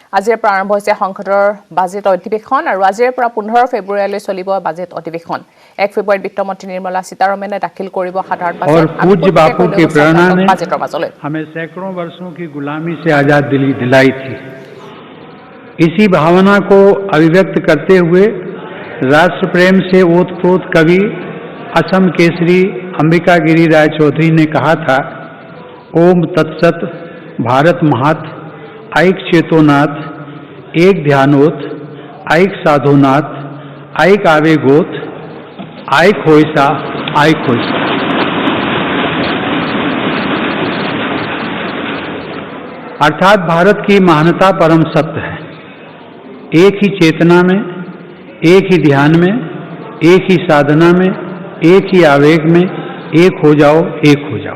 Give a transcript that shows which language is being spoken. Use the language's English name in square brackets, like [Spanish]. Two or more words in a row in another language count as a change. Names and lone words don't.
[Assamese] আজিৰ পৰা আৰম্ভ হৈছে সংসদৰ বাজেট অধিৱেশন আৰু আজিৰ পৰা 15 ফেব্ৰুৱাৰীলৈ চলিব বাজেট অধিৱেশন 1 ফেব্ৰুৱাৰীত বিত্তমন্ত্ৰী निर्मला सीतारमणे दाखिल কৰিব সাধাৰণ বাজেট [Hindi] और पूज्य बापू की प्रेरणा ने बाजेटर बाजले हमें सैकड़ों वर्षों की गुलामी से आजादी दिलाई थी। इसी भावना को अभिव्यक्त करते हुए राष्ट्र प्रेम से ओतप्रोत कवि असम केसरी अंबिका गिरी राय चौधरी ने कहा था, [Assamese] ওম তৎসৎ ভাৰত মহাত এক চেতনাত এক ধ্যানত এক সাধনাত এক আৱেগত এক হৈযা এক হৈযা। [Hindi] अर्थात भारत की महानता परम सत्य है। एक ही चेतना में, एक ही ध्यान में, एक ही साधना में, एक ही आवेग में, एक हो जाओ, एक हो जाओ।